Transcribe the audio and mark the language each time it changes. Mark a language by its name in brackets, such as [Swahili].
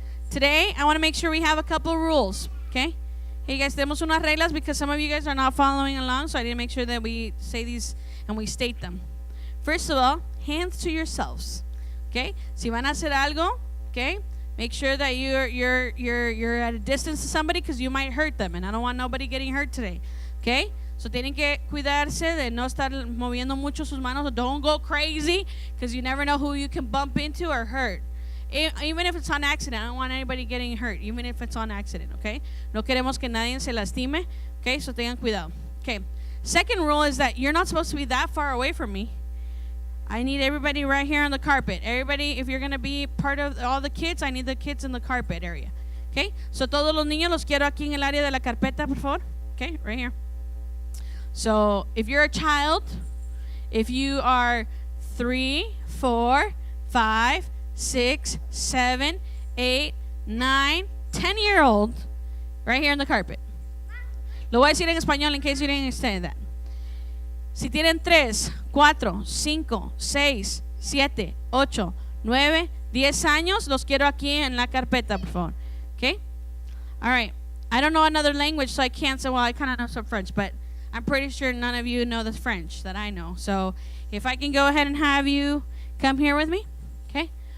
[English] Today, I want to make sure we have a couple of rules, okay? Hey guys, [Spanish] tenemos unas reglas [English] because some of you guys are not following along, so I need to make sure that we say these and we state them. First of all, hands to yourselves, okay? [Spanish] Si van a hacer algo, [English] okay? Make sure that you're at a distance to somebody because you might hurt them, and I don't want nobody getting hurt today, okay? [Spanish] So tienen que cuidarse de no estar moviendo mucho sus manos. [English] Don't go crazy because you never know who you can bump into or hurt. Even if it's on accident, I don't want anybody getting hurt, even if it's on accident, okay? [Spanish] No queremos que nadie se lastime, okay? So tengan cuidado. Okay. [English] Second rule is that you're not supposed to be that far away from me. I need everybody right here on the carpet. Everybody, if you're going to be part of all the kids, I need the kids in the carpet area. Okay? [Spanish] So todos los niños los quiero aquí en el área de la carpeta, por favor. [English] Okay? Right here. So if you're a child, if you are 3, 4, 5, 6, 7, 8, 9, 10-year-old, right here on the carpet. [Spanish] Lo voy a decir en español [English] in case you didn't understand that. [Spanish] Si tienen 3, 4, 5, 6, 7, 8, 9, 10 años, los quiero aquí en la carpeta, por favor. [English] Okay? All right. I don't know another language, so I can't say, well, I kind of know some French, but I'm pretty sure none of you know the French that I know. So if I can go ahead and have you come here with me, okay?